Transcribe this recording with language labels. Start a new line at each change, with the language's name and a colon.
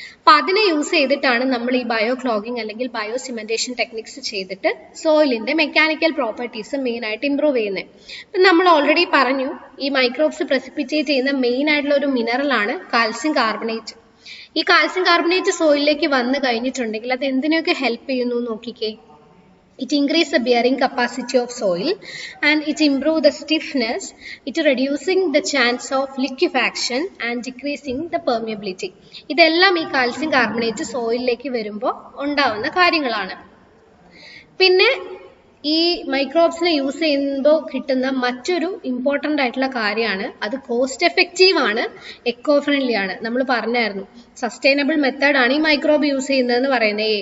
Malayalam: അപ്പൊ അതിനെ യൂസ് ചെയ്തിട്ടാണ് നമ്മൾ ഈ ബയോ ക്ലോഗിംഗ് അല്ലെങ്കിൽ ബയോസിമെന്റേഷൻ ടെക്നിക്സ് ചെയ്തിട്ട് സോയിലിന്റെ മെക്കാനിക്കൽ പ്രോപ്പർട്ടീസ് മെയിൻ ആയിട്ട് ഇംപ്രൂവ് ചെയ്യുന്നത്. ഇപ്പം നമ്മൾ ഓൾറെഡി പറഞ്ഞു, ഈ മൈക്രോബ്സ് പ്രസിപ്പിറ്റേറ്റ് ചെയ്യുന്ന മെയിൻ ആയിട്ടുള്ള ഒരു മിനറൽ ആണ് കാൽസ്യം കാർബണേറ്റ്. ഈ കാൽസ്യം കാർബണേറ്റ് സോയിലിലേക്ക് വന്നു കഴിഞ്ഞിട്ടുണ്ടെങ്കിൽ അത് എന്തിനൊക്കെ ഹെൽപ്പ് ചെയ്യുന്നു നോക്കിക്കേ.
English: It increases the bearing capacity of soil and it improves the stiffness, it reducing the chance of liquefaction and decreasing the permeability.
Malayalam: ഇതെല്ലാം ഈ കാൽസ്യം കാർബണേറ്റ് സോയിലിലേക്ക് വരുമ്പോൾ ഉണ്ടാവുന്ന കാര്യങ്ങളാണ്. പിന്നെ ഈ മൈക്രോബ്സിനെ യൂസ് ചെയ്യുമ്പോൾ കിട്ടുന്ന മറ്റൊരു ഇമ്പോർട്ടൻ്റ് ആയിട്ടുള്ള കാര്യമാണ്, അത് കോസ്റ്റ് എഫക്റ്റീവ് ആണ്, എക്കോ ഫ്രണ്ട്ലി ആണ്. നമ്മൾ പറഞ്ഞായിരുന്നു സസ്റ്റൈനബിൾ മെത്തേഡാണ് ഈ മൈക്രോബ് യൂസ് ചെയ്യുന്നതെന്ന് പറയുന്നത്.